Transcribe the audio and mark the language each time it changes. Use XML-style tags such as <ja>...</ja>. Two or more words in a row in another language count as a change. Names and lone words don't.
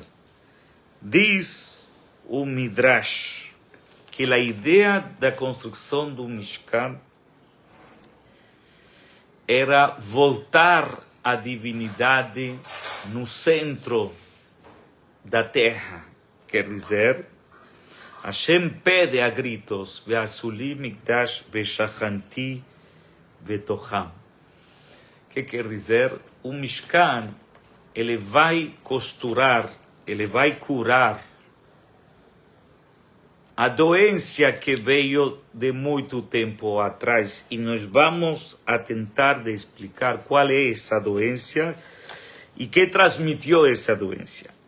<pt>Diz o Midrash que a ideia da construção do Mishkan era voltar a divindade no centro da terra. Quer dizer, Hashem pede a gritos,</pt> <he>ועשו לי מקדש ושכנתי בתוכם.</he> <pt>Que quer dizer? O Mishkan, ele vai costurar, ele vai curar a doença que veio de muito tempo atrás. E nós vamos a tentar de explicar qual é essa doença e que transmitiu essa doença.</pt>